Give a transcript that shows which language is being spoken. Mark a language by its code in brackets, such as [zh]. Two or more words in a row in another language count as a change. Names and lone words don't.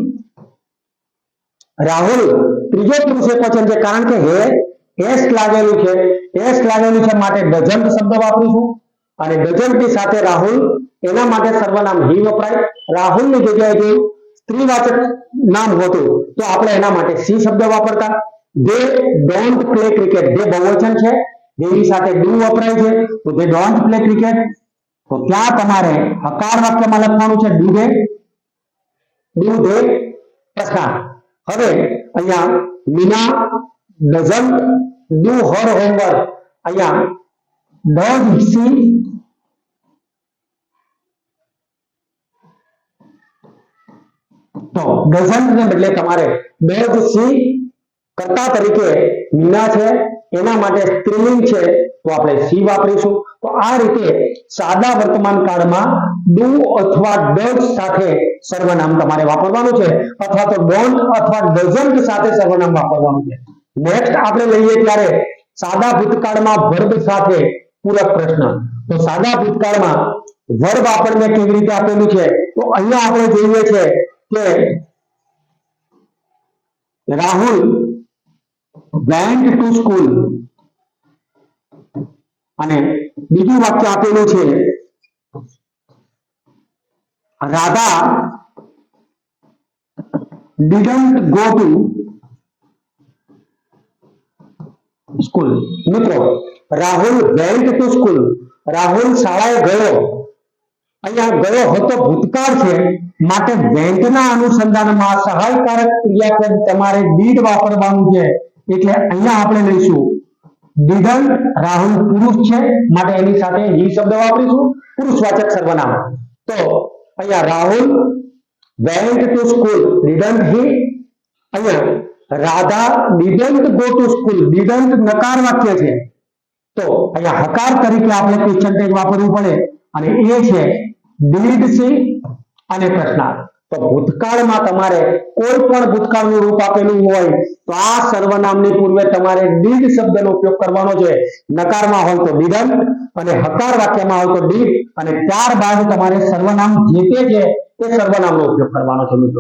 [gu] રાહુલ ત્રીજો પુરુષ એકવચન છે કારણ કે હે એસ લાગેલું છે, એસ લાગેલું છે માટે ડઝન્ટ શબ્દ વાપરીશું અને ડઝન્ટ ની સાથે રાહુલ, એના માટે સર્વનામ હી વપરાય. રાહુલ ની જગ્યાએ જો સ્ત્રીવાચક નામ હોતું તો આપણે એના માટે સી શબ્દ વાપરતા. [en] they don't play cricket, they [gu] બહુવચન છે, તેની સાથે ડુ વપરાય છે તો [en] they don't play cricket. [gu] તો ત્યાં તમારે હકાર વાક્યમાં લખવાનું છે [en] do they [gu] પ્રશ્નાર્થ. હવે અહીંયા મીના [en] doesn't do her homework, [gu] અહીંયા [en] does she [gu] તો doesn't ને બદલે તમારે [en] does she [gu] કર્તા તરીકે મીના છે, એના માટે સ્ત્રીલિંગ છે તો આપણે સી વાપરીશું. તો આ રીતે સાદા વર્તમાન કાળમાં ડુ અથવા ડઝ સાથે સર્વનામ તમારે વાપરવાનું છે અથવા તો ડોન્ટ અથવા ડઝન્ટ સાથે સર્વનામ વાપરવાનું છે. નેક્સ્ટ આપણે લઈએ ત્યારે સાદા ભૂતકાળમાં વર્બ સાથે પૂરક પ્રશ્ન. તો સાદા ભૂતકાળમાં વર્બ આપણને કેવી રીતે આપેલું છે તો અહીંયા આપણે જોઈએ છે કે રાહુલ [en] went to school [gu] અને બીજું વાક્ય આપેલું છે રાધા [en] didn't go to school. મિત્રો રાહુલ went to school, [gu] રાહુલ શાળાએ ગયો, અહીંયા ગયો હતો ભૂતકાળ છે માટે went ના અનુસંધાનમાં સહાયકારક ક્રિયાપદ તમારે did વાપરવાનું છે. એટલે અહીંયા આપણે લઈશું didn't, રાહુલ પુરુષ છે માટે એની સાથે he શબ્દ વાપરીશું, પુરુષવાચક સર્વનામ. તો અહીંયા [en] રાહુલ went to school, didn't he. [gu] અહીંયા રાધા [en] didn't go to school, [gu] didn't નકાર વાક્ય છે તો અહીંયા હકાર તરીકે આપણે [en] question tag [gu] વાપરવું પડે અને એ છે [en] did she [gu] અને પ્રશ્નાર્થ. તો ભૂતકાળમાં તમારે કોઈ પણ ભૂતકાળનું રૂપ આપેલું હોય તો આ સર્વનામની પૂર્વે તમારે did શબ્દનો ઉપયોગ કરવાનો છે. નકારમાં હોય તો didn't અને હકાર વાક્યમાં હોય તો did અને ત્યારબાદ તમારે સર્વનામ જે તે છે તે સર્વનામનો ઉપયોગ કરવાનો છે મિત્રો.